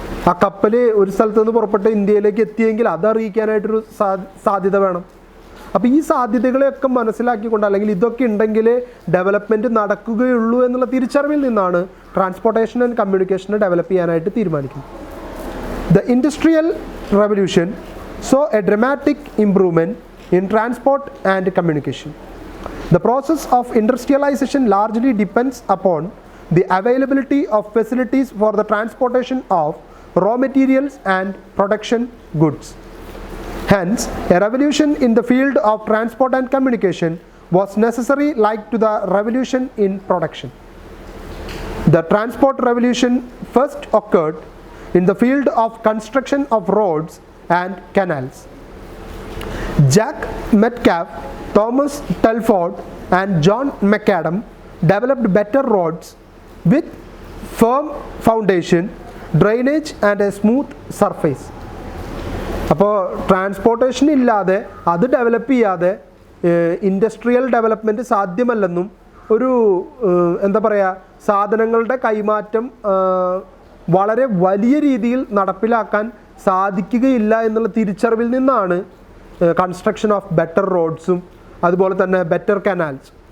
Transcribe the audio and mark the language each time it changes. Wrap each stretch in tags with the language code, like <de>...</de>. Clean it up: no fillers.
<ml>ആ കപ്പൽ ഒരു സ്ഥലത്ത് നിന്ന് പുറപ്പെട്ട് ഇന്ത്യയിലേക്ക് എത്തിയെങ്കിൽ അതറിയിക്കാനായിട്ടൊരു സാധ്യത വേണം. അപ്പോൾ ഈ സാധ്യതകളെയൊക്കെ മനസ്സിലാക്കിക്കൊണ്ട്, അല്ലെങ്കിൽ ഇതൊക്കെ ഉണ്ടെങ്കിൽ ഡെവലപ്മെൻറ്റ് നടക്കുകയുള്ളൂ എന്നുള്ള തിരിച്ചറിവിൽ നിന്നാണ് ട്രാൻസ്പോർട്ടേഷൻ ആൻഡ് കമ്മ്യൂണിക്കേഷനെ ഡെവലപ്പ് ചെയ്യാനായിട്ട് തീരുമാനിക്കുന്നത്.</ml> <en>The industrial revolution saw a dramatic improvement in transport and communication. The process of industrialization largely depends upon the availability of facilities for the transportation of raw materials and production goods. Hence, a revolution in the field of transport and communication was necessary, like to the revolution in production. The transport revolution first occurred in the field of construction of roads and canals. Jack Metcalfe, Thomas Telford and John McAdam developed better roads with firm foundation, drainage and a smooth surface.</en> <ml>അപ്പോൾ transportation ഇല്ലാതെ, അത് develop ചെയ്യാതെ industrial development സാധ്യമല്ലെന്നും, ഒരു എന്താ പറയുക, സാധനങ്ങളുടെ കൈമാറ്റം വളരെ വലിയ രീതിയിൽ നടപ്പിലാക്കാൻ സാധിക്കുകയില്ല എന്നുള്ള തിരിച്ചറിവിൽ നിന്നാണ് കൺസ്ട്രക്ഷൻ ഓഫ് ബെറ്റർ റോഡ്സും അതുപോലെ തന്നെ ബെറ്റർ കനാൽസ്.</ml>